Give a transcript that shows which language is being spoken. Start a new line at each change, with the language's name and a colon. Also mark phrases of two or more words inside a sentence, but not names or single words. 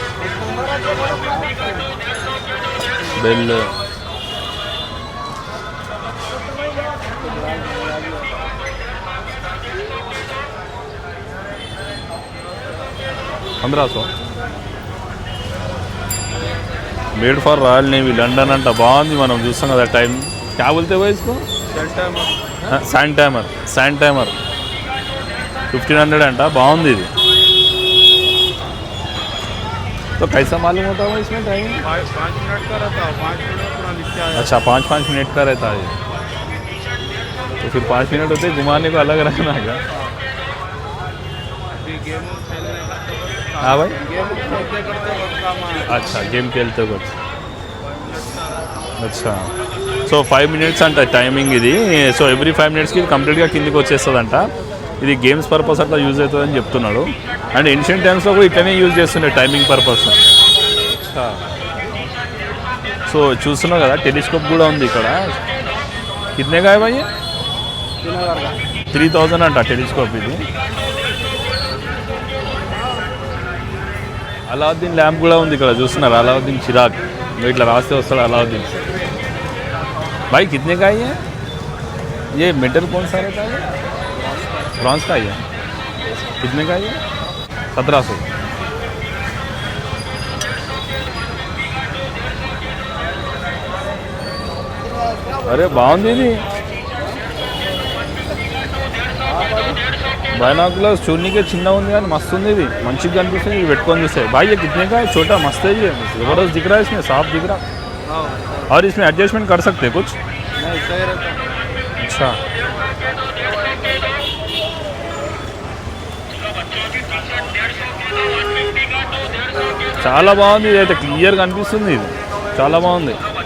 English: बेल 1,500. made for Royal Navy, London అంట.
Telugu: బాగుంది, మనం చూస్తాం కదా టైం.
Hindi: क्या बोलते हो इसको?
English: sand timer
Telugu: 1,500 అంట. బాగుంది ఇది.
Hindi: तो कैसा मालूम होता है इसमें टाइम? 5 मिनट का रहता है, 5 मिनट पूरा लिखा है. अच्छा, 5 मिनट का रहता है. तो फिर 5 मिनट होते घुमाने को अलग रखना है क्या? हाँ भाई, अच्छा गेम खेलते वक्त. अच्छा,
Telugu: సో 5 మినిట్స్ అంట టైమింగ్ ఇది. సో
English: every 5 minutes
Telugu: కంప్లీట్గా కిందికి వచ్చేస్తుందంట. ఇది
English: games purpose
Telugu: అట్లా యూజ్ అవుతుందని చెప్తున్నాడు.
English: and ancient times
Telugu: కూడా ఇట్లనే యూజ్ చేస్తుండే
English: timing purpose.
Telugu: సో చూస్తున్నావు కదా, టెలిస్కోప్ కూడా ఉంది ఇక్కడ.
Hindi: कितने का भाई? 3,000 అంట టెలిస్కోప్ ఇది.
Telugu: అలావుద్దీన్ ల్యాంప్ కూడా ఉంది ఇక్కడ, చూస్తున్నారు. అలావుద్దీన్ చిరాగ్ ఇట్లా రాస్తే వస్తాడు అలావుద్దీన్.
Hindi: भाई कितने का है ये मेटल कौन सा रहता है? ब्रॉन्ज का ही है. कितने का है?
Telugu: 1,700. అరే బాగుంది ఇది. బైనాకులర్స్ చూడనీకే చిన్న ఉంది కానీ మస్తు ఉంది ఇది, మంచిగా కనిపిస్తుంది. ఇది పెట్టుకొని చూస్తే
Hindi: भाई ये कितने का है? छोटा मस्त है ये, जबरदस्त दिख रहा है, इसमें साफ दिख रहा. और इसमें एडजस्टमेंट कर सकते हैं कुछ? नहीं, सही रहता. अच्छा,
Telugu: చాలా బాగుంది. ఇది అయితే క్లియర్గా కనిపిస్తుంది. ఇది చాలా బాగుంది.